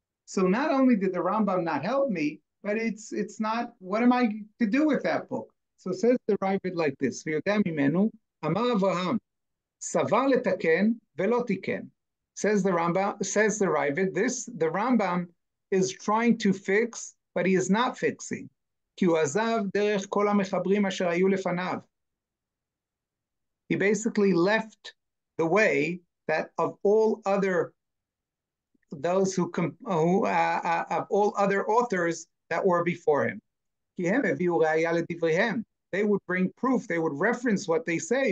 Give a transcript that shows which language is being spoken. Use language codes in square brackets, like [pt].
[en] So not only did the Rambam not help me, but it's not, what am I to do with that book? So says the Ravid like this, [he] ויודע ממנו, אמר אברהם, סבר לתקן ולא תיקן. [en] Says the Ravid, the Rambam is trying to fix, but he is not fixing. [he] כי הוא עזב דרך כל המחברים אשר היו לפניו. [en] He basically left the way that of all other those who of all other authors that were before him. They would bring proof, they would reference what they say.